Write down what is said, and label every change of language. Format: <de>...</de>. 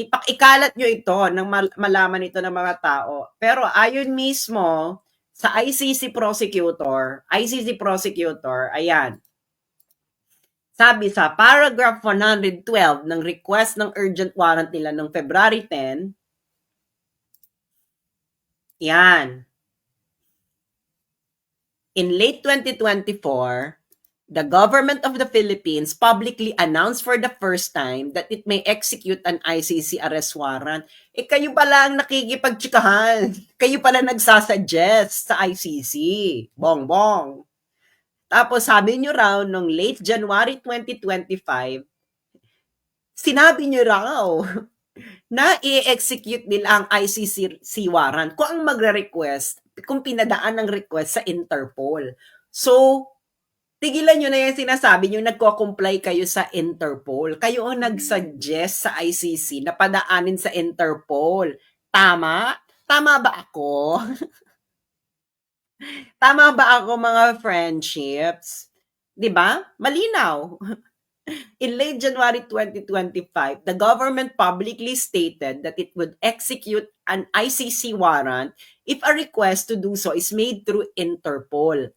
<tl>Ikalat nyo ito nang malaman ito ng mga tao. Pero ayon mismo sa ICC prosecutor, ayan, sabi sa paragraph 112 ng request ng urgent warrant nila noong February 10, yan,</tl> <en>in late 2024, the government of the Philippines publicly announced for the first time that it may execute an ICC arrest warrant.</en> <tl>Kayo pala ang nakikipagtsikahan. Kayo pala nagsasuggest sa ICC. Bongbong. Tapos sabi nyo raw, noong late January 2025, sinabi nyo raw na i-execute nila ang ICC warrant kung ang magre-request, kung pinadaan ng request sa Interpol. So, tigilan nyo na yung sinasabi nyo, nagko-comply kayo sa Interpol. Kayo ang nag-suggest sa ICC na padaanin sa Interpol. Tama? Tama ba ako? Tama ba ako, mga friendships? Diba? Malinaw.</tl> <en>In late January 2025, the government publicly stated that it would execute an ICC warrant if a request to do so is made through Interpol.</en>